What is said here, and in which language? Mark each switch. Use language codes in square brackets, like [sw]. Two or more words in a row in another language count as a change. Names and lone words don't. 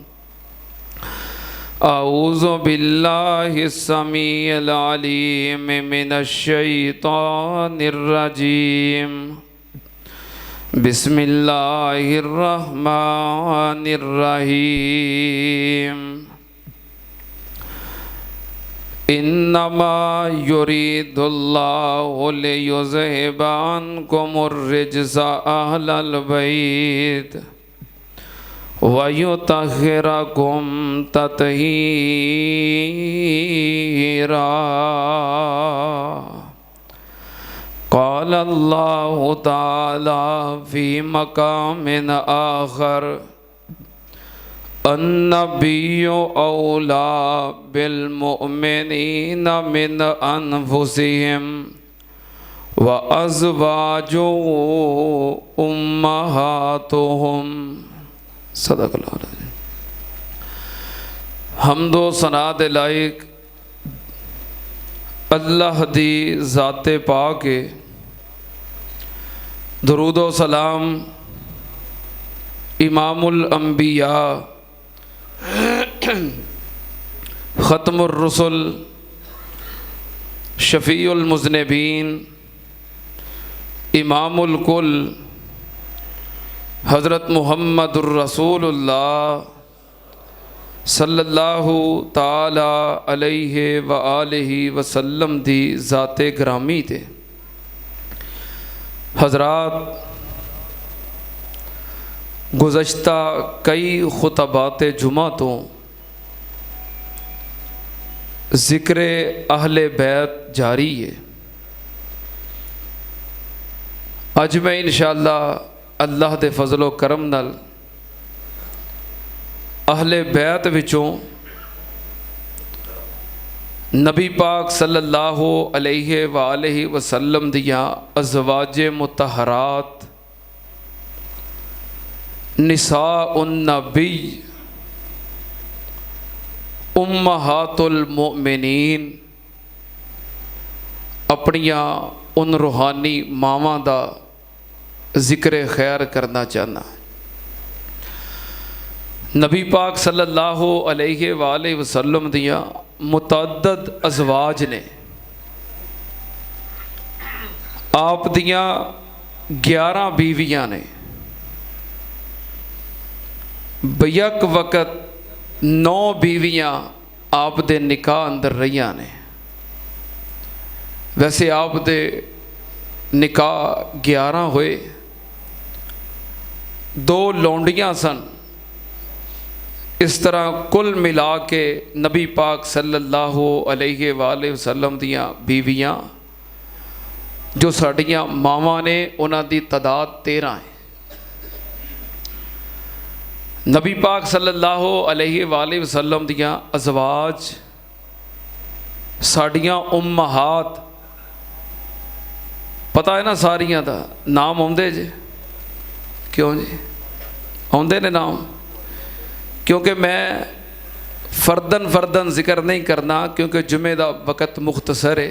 [ar] أعوذ بالله السميع العليم من الشيطان الرجيم. بسم الله الرحمن الرحيم. إنما يريد الله ليذهب عنكم الرجس أهل البيت ويطهركم تطهيرا. قال الله تعالى في مقام آخر النبي أولى بالمؤمنين من أنفسهم وأزواجه أمهاتهم. صدق الله العظيم. [pa] حمد و ثنا دے لائق اللہ دی ذات پاک ہے. درود و سلام [ar] إمام الأنبياء خاتم الرسل شفيع المذنبين إمام الكل حضرت محمد رسول الله صلى الله تعالى عليه وآله وسلم [pa] دی ذات گرامی تے. حضرات، گزشتہ کئی خطبات جمعہ توں ذکر اہل بیت جاری ہے. اج میں ان شاء اللہ اللہ دے فضل و کرم نال اہل بیت وچوں نبی پاک [ar] صلى الله عليه وآله وسلم [pa] دیاں [ar] أزواج مطهرات نساء النبي أمهات المؤمنين [pa] اپنیاں اوہناں روحانی ماواں دا ذکر خیر کرنا چاہناں. نبی پاک [ar] صلى الله عليه وآله وسلم [pa] دیاں متعدد ازواج نے. آپ دیاں 11 بیویاں نے. بیک وقت 9 بیویاں آپ دے نکاح اندر رہیاں نے. ویسے آپ دے نکاح 11 ہوئے دو لونڈیاں سن. اس طرح کل ملا کے نبی پاک [ar] صلى الله عليه وسلم [pa] دیاں بیویاں جو ساڈیاں ماواں نے اوہناں دی تعداد 13 ہے. نبی پاک [ar] صلى الله عليه وسلم [pa] دیاں ازواج ساڈیاں امہات پتا ہے نا ساریاں دا ناں آوندے جے کیوں جی آوندے نے ناں? کیونکہ میں فرداً ذکر نہیں کرنا کیونکہ جمعے دا وقت مختصر ہے.